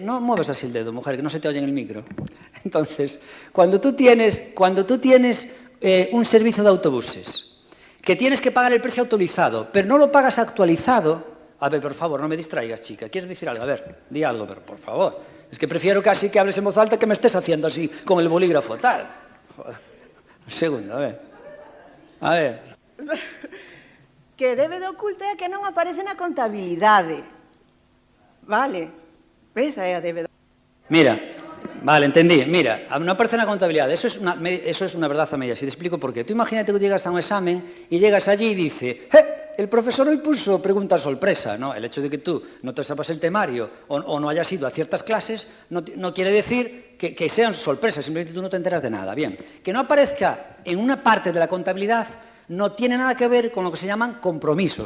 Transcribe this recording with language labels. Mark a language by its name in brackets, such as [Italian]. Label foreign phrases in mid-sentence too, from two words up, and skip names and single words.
[Spanish] No muevas así el dedo, mujer, que no se te oye en el micro. Entonces, cuando tú tienes un servicio de autobuses, que tienes que pagar el precio actualizado, pero no lo pagas actualizado... A ver, por favor, no me distraigas, chica. ¿Quieres decir algo? A ver, di algo, pero por favor. Es que prefiero casi que hables en voz alta que me estés haciendo así con el bolígrafo, tal. Joder. Un segundo, a ver. A ver. [Galician] Que débeda oculta é que non aparece na contabilidade. Vale. Ves, aí a débeda. [Spanish] Mira, vale, entendí. Mira, no aparece [Galician] na contabilidade. [Spanish] Eso es una verdad a medias. Y te explico por qué. Tú imagínate que llegas a un examen y llegas allí y dice... El profesor hoy puso preguntas sorpresa, ¿no? El hecho de que tú no te sepas el temario o no hayas ido a ciertas clases no quiere decir que sean sorpresas, simplemente tú no te enteras de nada. Bien, que no aparezca en una parte de la contabilidad no tiene nada que ver con lo que se llaman compromisos.